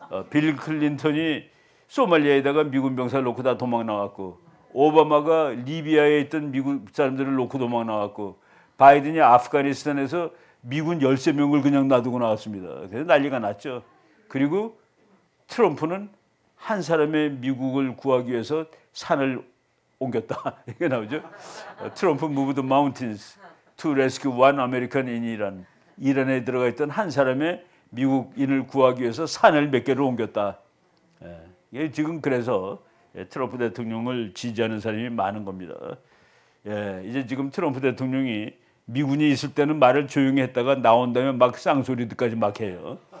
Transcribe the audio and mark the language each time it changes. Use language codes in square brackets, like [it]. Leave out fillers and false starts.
[ko] 빌 클린턴이 소말리아에다가 미군 병사를 놓고 다 도망 나왔고, 오바마가 리비아에 있던 미국 사람들을 놓고 도망 나왔고, 바이든이 아프가니스탄에서 미군 13명을 그냥 놔두고 나왔습니다. 그래서 난리가 났죠. 그리고 트럼프는 한 사람의 미국을 구하기 위해서 산을 옮겼다. 이게 나오죠. [en] 트럼프 moved the mountains to rescue one American in Iran. [ko] 이란에 들어가 있던 한 사람의 미국인을 구하기 위해서 산을 몇 개를 옮겼다. 이게 지금 그래서 트럼프 대통령을 지지하는 사람이 많은 겁니다. 이제 지금 트럼프 대통령이 미군이 있을 때는 말을 조용히 했다가 나온다면 막 쌍소리들까지 막 해요.